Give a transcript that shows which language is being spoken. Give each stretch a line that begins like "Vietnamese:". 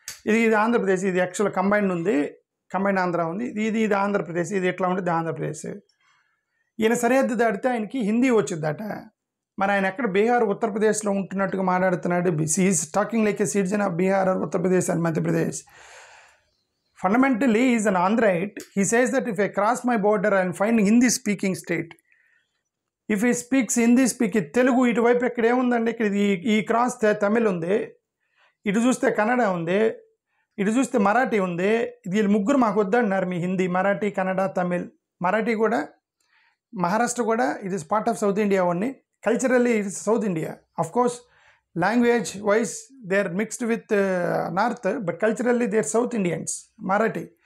Telugu: ఇది ఆంధ్రప్రదేశ్, ఇది actual combined ఉంది, కంబైండ్ ఆంధ్ర ఉంది. ఇది ఆంధ్రప్రదేశ్, ఇది ఎట్లా ఉంటుంది ఆంధ్రప్రదేశ్. ఈయన సరిహద్దు దాటితే ఆయనకి హిందీ వచ్చిందట. మరి ఆయన ఎక్కడ బీహార్, ఉత్తరప్రదేశ్లో ఉంటున్నట్టుగా మాట్లాడుతున్నాడు. Is talking like ఏ citizen of Bihar, Uttar Pradesh and Madhya Pradesh.
English: Fundamentally, he is an Andhraite. He says that if I cross my border, I will find Hindi-speaking state. If he speaks Hindi-speaking, Telugu ఇటువైపు ఇక్కడ ఏముందండి?
Telugu: ఇక్కడ ఈ క్రాస్ తమిళ్ ఉంది, ఇటు చూస్తే కన్నడ ఉంది, ఇటు చూస్తే మరాఠీ ఉంది. ఇది ముగ్గురు మాకు వద్దన్నారు. మీ హిందీ, మరాఠీ, కన్నడ, తమిళ్. మరాఠీ కూడా మహారాష్ట్ర కూడా it is part of south India only.
English: Culturally it is south India. Of course language wise they are mixed with north, but culturally they are south Indians, Marathi.